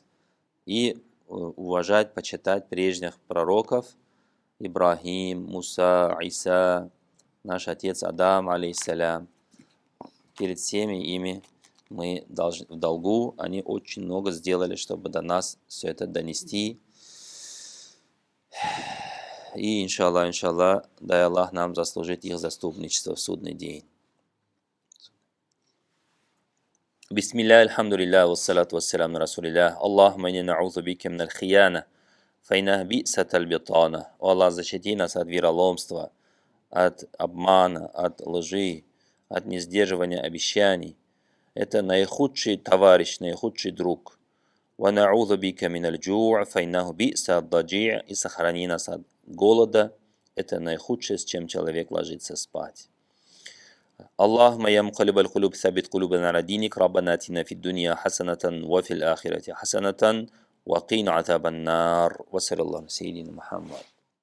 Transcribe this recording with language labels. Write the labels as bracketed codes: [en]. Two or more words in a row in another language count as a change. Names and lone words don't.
[ru] И уважать, почитать прежних пророков, Ибрахим, Муса, Иса, наш отец Адам, алейхиссалям. Перед всеми ими мы должны в долгу, они очень много сделали, чтобы до нас все это донести. И, иншаллах, дай Аллах нам заслужить их заступничество в судный день. [ar] بسم الله، الحمد لله، والصلاة والسلام على رسول الله. اللهم إنا نعوذ بك من الخيانة فإنها بئست البطانة. [ru] О Аллах, защити нас от вероломства, от обмана, от лжи, от несдерживания обещаний. Это наихудший товарищ, наихудший друг. [ar] ونعوذ بك من الجوع فإنه بئس الضجيع'. [ru] И сохрани нас от голода. Это наихудшее, с чем человек ложится спать. [ar] اللهم يا مقلب القلوب ثبت قلوبنا على دينك ربنا آتنا في الدنيا حسنة وفي الآخرة حسنة وقنا عذاب النار. وصلى الله على سيدنا محمد.